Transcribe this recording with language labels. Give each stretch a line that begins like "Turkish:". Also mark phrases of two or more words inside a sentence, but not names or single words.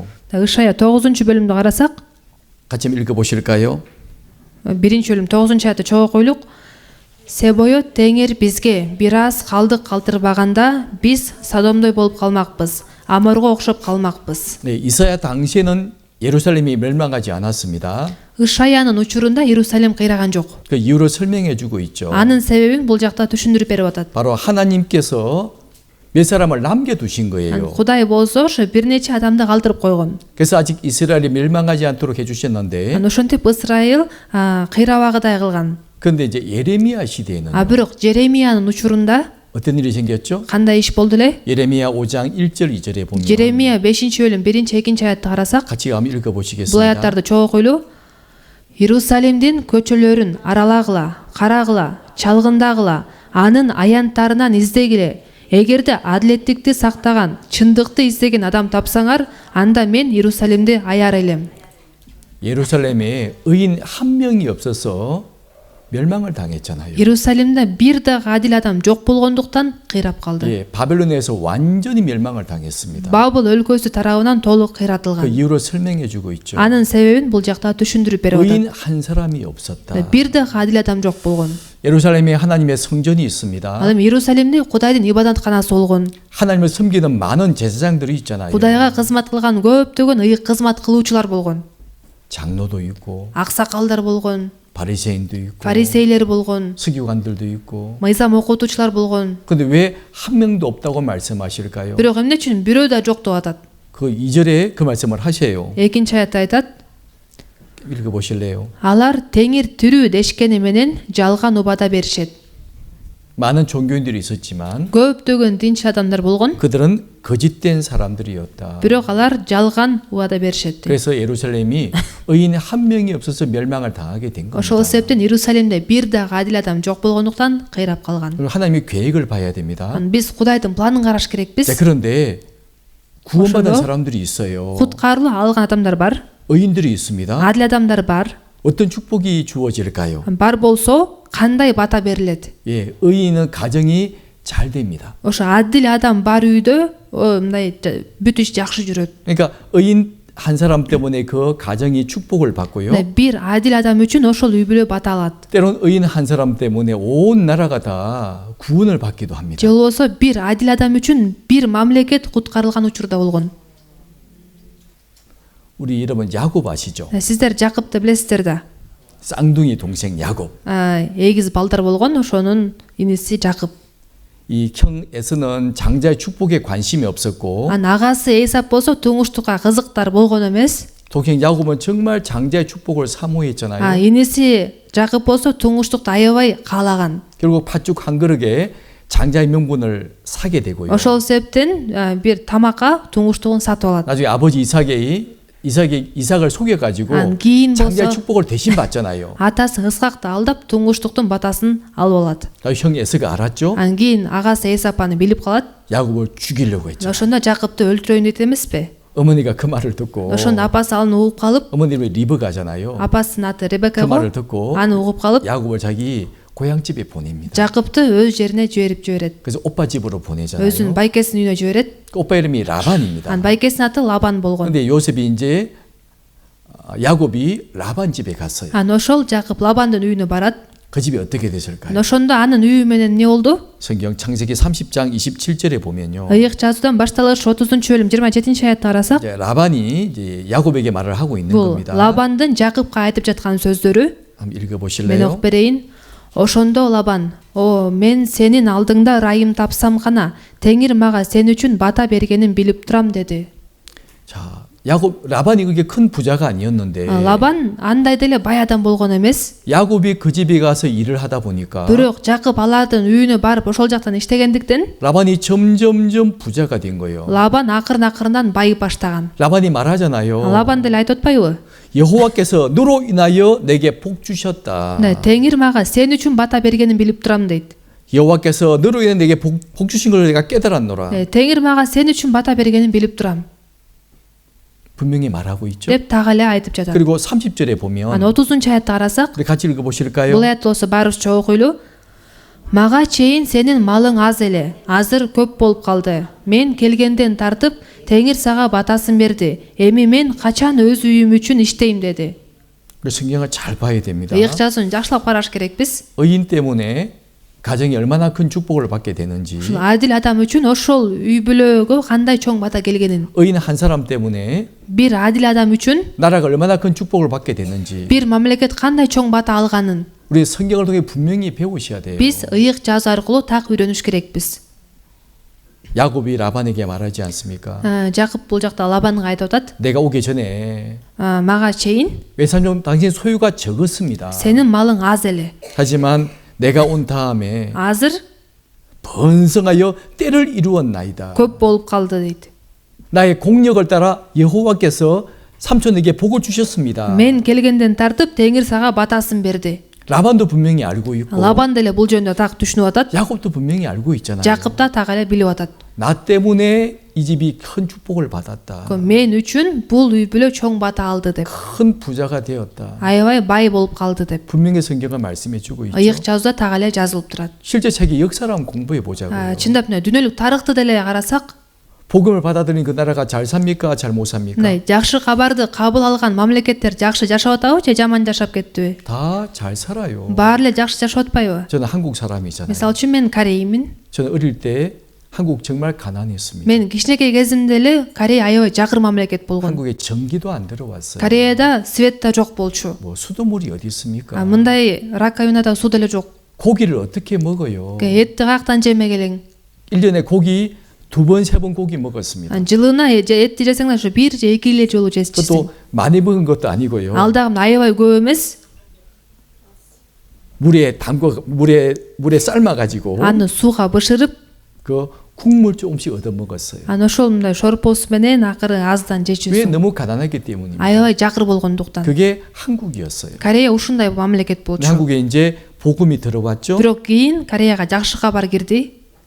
Kyrgyz: Ышая 9-бөлүмдү карасак,
Korean: 같이 한번 읽어보실까요?
Kyrgyz: 1-бөлүм 9-аятты чогуу койлук. Себою теңир бизге бир аз калдык калтырбаганда биз Содомдой болуп калмакпыз, Аморго окшоп калмакпыз.
Korean: 네, 이사야 당시에는 예루살렘이 멸망하지 않았습니다.
Kyrgyz: Ышаянын учурунда Иерусалим кыйраган жок.
Korean: 그 이유를 설명해 주고 있죠.
Kyrgyz: Анын себебин бул жакта түшүндүрүп берип атат.
Korean: 바로 하나님께서 몇 사람을 남겨두신 거예요.
Kyrgyz: Кудай болсо ошо бир нече адамды калтырып койгон.
Korean: 그래서 아직 이스라엘이 멸망하지 않도록 해주셨는데
Kyrgyz: Ошентип Исраил кыйрабагыдай кылган.
Korean: 그런데 이제 예레미야 시대에는
Kyrgyz: Бирок Жеремиянын учурунда
Korean: 어떤 일이 생겼죠?
Kyrgyz: кандай иш болду эле?
Korean: 예레미야 5장 1절 2절에 보면
Kyrgyz: Жеремия 5-бөлүм 1-2 аятты карасак,
Korean: 같이 한번
Kyrgyz: бул
Korean: 읽어보시겠습니다.
Kyrgyz: аяттарды чогуу койлуу. Иерусалимдин көчөлөрүн аралагыла, карагыла, чалгындагыла, анын аянттарынан издегиле. Эгерде адилеттикти сактаган, чындыкты издеген адам тапсаңар, анда мен Иерусалимди аяр элем.
Korean: 예루살렘에 의인 한 명이 없어서 멸망을 당했잖아요.
Kyrgyz: Иерусалимде бир да адил адам жок болгондуктан кыйрап калды.
Korean: 예, 바벨론에서 완전히 멸망을 당했습니다.
Kyrgyz: Бабыл өлкөсү тарабынан толук
Korean: 그
Kyrgyz: кыйратылган.
Korean: 이유를 설명해 주고 있죠.
Kyrgyz: Анын себебин бул жакта түшүндүрүп берип атат.
Korean: 의인 한 사람이 없었다.
Kyrgyz: Бир да адил адам жок болгон.
Korean: 예루살렘에 하나님의 성전이 있습니다.
Kyrgyz: Ал эми Иерусалимде Кудайдын ибадатканасы болгон.
Korean: 하나님을 섬기는 많은 제사장들이 있잖아요.
Kyrgyz: Кудайга кызмат кылган көптөгөн ыйык кызмат кылуучулар болгон.
Korean: 장로도 있고
Kyrgyz: Аксакалдар болгон,
Korean: 바리새인도 있고
Kyrgyz: фарисейлер болгон,
Korean: 서기관들도 있고.
Kyrgyz: мыйзам окутуучулар болгон.
Korean: 근데 왜 한 명도 없다고 말씀하실까요?
Kyrgyz: Бирок эмне үчүн бирөө да жок деп атат?
Korean: 그 2절에 그 말씀을 하세요.
Kyrgyz: Экинчи аятта айтат:
Korean: 읽어 보실래요?
Kyrgyz: алар теңир тирүү дешкени менен жалган убада беришет.
Korean: 많은 종교인들이 있었지만
Kyrgyz: Көптөгөн динчи адамдар болгон,
Korean: 그들은 거짓된 사람들이었다.
Kyrgyz: бирок алар жалган убада беришет.
Korean: 그래서 예루살렘이 의인 한 명이 없어서 멸망을 당하게 된 겁니다.
Kyrgyz: Ошол себептен Иерусалимде бир да адил адам жок болгондуктан кыйрап калган.
Korean: 그리고 하나님의 계획을 봐야 됩니다.
Kyrgyz: Биз Кудайдын планын караш керекпиз.
Korean: 자, 그런데 구원받은
Kyrgyz: ошондо
Korean: 사람들이 있어요.
Kyrgyz: Куткарылуу алган адамдар бар,
Korean: 의인들이 있습니다.
Kyrgyz: адил адамдар бар.
Korean: 어떤 축복이 주어질까요?
Kyrgyz: Бар болсо кандай бата берилет?
Korean: 예, 의인은 가정이 잘 됩니다.
Kyrgyz: Ошо адил адам бар үйдө мындай бүт иш жакшы жүрөт.
Korean: 그러니까 의인 한 사람 때문에 그 가정이 축복을 받고요.
Kyrgyz: Бир адил адам үчүн ошол үй бүлө бата алат.
Korean: 때론 의인 한 사람 때문에 온 나라가 다 구원을 받기도 합니다.
Kyrgyz: Же болбосо бир адил адам үчүн бир мамлекет куткарылган учурда болгон.
Korean: 우리 여러분 야곱 아시죠?
Kyrgyz: Сиздер Жакыпты билесиздер да.
Korean: 쌍둥이 동생 야곱.
Kyrgyz: Эгиз балдар болгон, ошонун иниси Жакып.
Korean: 이 형 에서는 장자의 축복에 관심이 없었고
Kyrgyz: агасы Эсап болсо туңуштукка кызыктар болгон эмес.
Korean: 동생 야곱은 정말 장자의 축복을 사모했잖아요.
Kyrgyz: 이니си Жакып болсо туңуштукту аябай каалаган.
Korean: 결국 팥죽 한 그릇에 장자의 명분을 사게 되고요.
Kyrgyz: Ошол себептен бир тамакка туңуштугун сатып алат.
Korean: 나중에 아버지 이삭을 속여가지고
Kyrgyz: кийин
Korean: 장자의
Kyrgyz: болсо
Korean: 축복을 대신 받잖아요.
Kyrgyz: атасы Ысқакты алдап туңуштуктун батасын алып алат.
Korean: 형 에서가 알았죠?
Kyrgyz: Кийин агасы Эсап аны билип калат.
Korean: 야곱을 죽이려고 했죠.
Kyrgyz: Ошондо Жакыпты өлтүрөйүн дейт эмеспи?
Korean: 어머니가 그 말을 듣고
Kyrgyz: Ошондо апасы аны угуп калып,
Korean: 어머님이 리브가잖아요.
Kyrgyz: апасынын аты
Korean: 그
Kyrgyz: Ребекаго,
Korean: 말을 듣고
Kyrgyz: аны угуп калып,
Korean: 야곱을 자기 고향집에 보냅니다.
Kyrgyz: Жакыпты өз жерине жиберип жиберет.
Korean: 그래서 오빠 집으로 보내잖아요.
Kyrgyz: өзүнүн байкесинин үйүнө жиберет.
Korean: 그 오빠 이름이 라반입니다.
Kyrgyz: Анын байкесинин аты Лабан болгон.
Korean: 근데 요셉이 이제 야곱이 라반 집에 갔어요.
Kyrgyz: Ошол Жакып Лабандын үйүнө барат.
Korean: 그 집이 어떻게 됐을까요?
Kyrgyz: Ошондо анын үйү менен эмне болду?
Korean: 성경 창세기 30장 27절에 보면요.
Kyrgyz: Ыйык жазуудан башталыш 30-бөлүм 27-аятты карасак,
Korean: 이제 라반이 이제 야곱에게 말을 하고 있는
Kyrgyz: бул
Korean: 겁니다.
Kyrgyz: Лабандын Жакыпка айтып жаткан сөздөрү.
Korean: 한번 읽어
Kyrgyz: Мен
Korean: 보실래요?
Kyrgyz: окуп берейин. Ошондо Лабан: "О, мен сенин алдыңда ырайым тапсам гана, Теңир мага сен үчүн бата бергенин билип турам" деди.
Korean: 자, 라반이 그게 큰 부자가 아니었는데
Kyrgyz: Лабан андай деле бай адам болгон эмес.
Korean: 야곱이 그 집에 가서 일을 하다 보니까
Kyrgyz: Бирок Жакып алардын үйүнө барып ошол жактан иштегендиктен
Korean: 라반이 점점점 부자가 된 거예요.
Kyrgyz: Лабан акырын-акырындан байып баштаган.
Korean: 라반이 말하잖아요.
Kyrgyz: Лабан деле айтып атпайбы?
Korean: 여호와께서 너로 인하여 내게 복 주셨다.
Kyrgyz: Теңир мага сен үчүн бата бергенин билип турам дейт.
Korean: 여호와께서 너로 인해 내게 복 주신 걸 내가 깨달았노라.
Kyrgyz: Теңир мага сен үчүн бата бергенин билип турам
Korean: 분명히 말하고 있죠.
Kyrgyz: деп так эле айтып жатат.
Korean: 그리고 30절에 보면
Kyrgyz: Аны 30-аятты карасак,
Korean: 우리 같이 읽어 보실까요?
Kyrgyz: бул аят болсо баарыбызча окуйлу. Мага чейин сенин малың аз эле, азыр көп болуп калды. Мен келгенден тартып, Теңир сага батасын берди. Эми мен качан өз үйүм үчүн иштейм деди.
Korean: 그 성경을 잘 봐야 됩니다.
Kyrgyz: ыйык жазууну жакшылап караш керекпиз.
Korean: 의인 때문에 가정이 얼마나 큰 축복을 받게 되는지,
Kyrgyz: Ушул адил адам үчүн ошол үй бүлөгө кандай чоң бата келгенин,
Korean: 의인 한 사람 때문에
Kyrgyz: бир адил адам үчүн
Korean: 나라가 얼마나 큰 축복을 받게 되는지
Kyrgyz: бир мамлекет кандай чоң бата алганын
Korean: 우리 성경을 통해 분명히 배우셔야 돼요.
Kyrgyz: биз ыйык жазуу аркылуу так үйрөнүш керекпиз.
Korean: 야곱이 라반에게 말하지 않습니까?
Kyrgyz: Жакып бул жакта Лабанга айтып атат:
Korean: 내가 오기 전에
Kyrgyz: "Мага чейин
Korean: 외삼촌 당신 소유가 적었습니다.
Kyrgyz: сенин малың аз эле.
Korean: 하지만 내가 온 다음에
Kyrgyz: Азыр
Korean: 번성하여 때를 이루었나이다.
Kyrgyz: көп болуп калды" дейт.
Korean: 나의 공력을 따라 여호와께서 삼촌에게 복을 주셨습니다.
Kyrgyz: Мен келгенден тартып Теңир сага батасын берди.
Korean: 라반도 분명히 알고 있고
Kyrgyz: Лабан деле бул жөнүндө так түшүнүп атат.
Korean: 야곱도 분명히 알고 있잖아요.
Kyrgyz: Жакып да так эле билип атат.
Korean: 나 때문에 이 집이 큰 축복을 받았다.
Kyrgyz: Мен үчүн бул үй бүлө чоң бата алды деп.
Korean: 큰 부자가 되었다.
Kyrgyz: Аябай бай болуп калды деп.
Korean: 분명히 성경은 말씀해 주고 있죠.
Kyrgyz: Ыйык жазууда так эле жазылып турат.
Korean: 실제 책의 역사를 한번 공부해 보자고요.
Kyrgyz: Чындап эле дүнөлүк тарыхты деле карасак,
Korean: 복음을 받아들인 그 나라가 잘 삽니까? 잘 못 삽니까?
Kyrgyz: мындай жакшы кабарды кабыл алган мамлекеттер жакшы жашап атабы же жаман жашап кеттиби?
Korean: 다 잘 살아요.
Kyrgyz: Баары эле жакшы жашап атпайбы?
Korean: 저는 한국 사람이잖아요.
Kyrgyz: Мисалы үчүн мен кореймин.
Korean: 저는 어릴 때 한국 정말 가난했습니다.
Kyrgyz: Мен кичинекей кезимде эле Корея аябай жакыр мамлекет болгон.
Korean: 한국에 전기도 안 들어왔어요.
Kyrgyz: Кореяда свет да жок болчу.
Korean: 뭐 수돗물이 어디 있습니까?
Kyrgyz: Мындай раковинада суу деле жок.
Korean: 고기를 어떻게 먹어요?
Kyrgyz: Этти каяктан жемек элең?
Korean: 1년에 고기 2번, 3번 고기 먹었습니다.
Kyrgyz: Жылына этти жесең ошо 1 же 2 эле жолу жейсиң.
Korean: 그것도 많이 먹은 것도 아니고요.
Kyrgyz: Ал дагы аябай көп эмес.
Korean: 물에 담궈 물에 삶아 가지고
Kyrgyz: Аны сууга бышырып,
Korean: 그 국물 조금씩 얻어 먹었어요.
Kyrgyz: ошол мындай шорпосу менен акыры аздан
Korean: 왜
Kyrgyz: жечүсүң.
Korean: 너무 가난하기 때문입니다.
Kyrgyz: Аябай жакыр болгондуктан.
Korean: 그게 한국이었어요.
Kyrgyz: Корея ушундай мамлекет болчу.
Korean: 한국에 이제 복음이 들어왔죠.
Kyrgyz: Бирок кийин Кореяга жакшы кабар кирди.